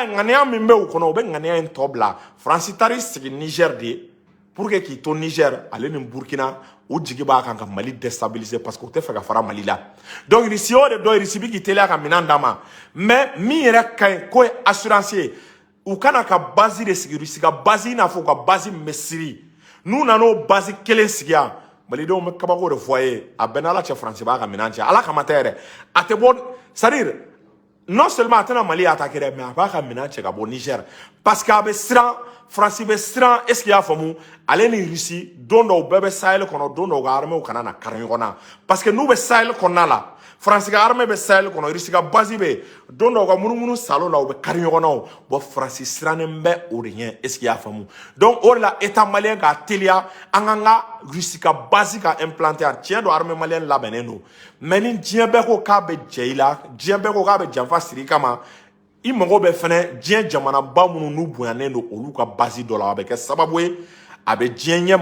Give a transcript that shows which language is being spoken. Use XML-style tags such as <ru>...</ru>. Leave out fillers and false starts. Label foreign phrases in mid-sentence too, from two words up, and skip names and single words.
<bm>ye ŋaniya min bɛ u kɔnɔ u bɛ ŋaniya in tɔ bila France taar'i sigi Niger</bm> <fr>de pour que</fr> <bm>k'i to Niger ale ni Burkina u jigi b'a kan ka Mali déstabiliser</bm> <fr>parce que</fr> <bm>u tɛ fɛ ka fara Mali la donc Russie o de dɔ Russie bɛ k'i teliya ka minɛn d'a ma mais min yɛrɛ ka ɲi k'o ye assurance ye u kana ka base de sigi Russie ka base I n'a fɔ u ka base min bɛ Syrie n'u nan'o base kelen sigi yan malidenw bɛ kabako de fɔ a ye a bɛɛ n'Ala cɛ France b'a ka minɛn cɛ Ala kama tɛ yɛrɛ a tɛ bɔ</bm> <fr>c'est-à-dire non seulement</fr> <bm>a tɛna Mali attaquer dɛ mais a b'a ka minɛn cɛ ka bɔ Niger</bm> <fr>parce que</fr> <bm>a bɛ siran France bɛ siran</bm> <fr>est-ce qu'il y'a</fr> <bm>faamu ale ni Russie don dɔw bɛɛ bɛ Sahel kɔnɔ don dɔw ka armée kana na kari ɲɔgɔn na</bm> <fr>parce que</fr> <bm>n'u bɛ Sahel kɔnɔna la France ka armée bɛ Sahel kɔnɔ Russie ka base bɛ don dɔw ka munumunu salon la u bɛ kari ɲɔgɔn na bon France sirannen bɛ o de ɲɛ</bm> <fr>est-ce qu'il y'a</fr> <bm>faamu donc o de la</bm> <fr>état malien</fr> <bm>k'a teliya an k'an ka Russie ka base ka implanter yan tiɲɛ don</bm> <fr>armée malienne</fr> <bm>labɛnnen don mais ni diɲɛ bɛɛ ko k'a bɛ jɛ I la diɲɛ bɛɛ ko k'a bɛ janfa siri I kama I mago bɛ fɛnɛ diɲɛ jamanaba minnu n'u bonyanen don olu ka base dɔ la a bɛ kɛ sababu ye a bɛ diɲɛ ɲɛ</bm>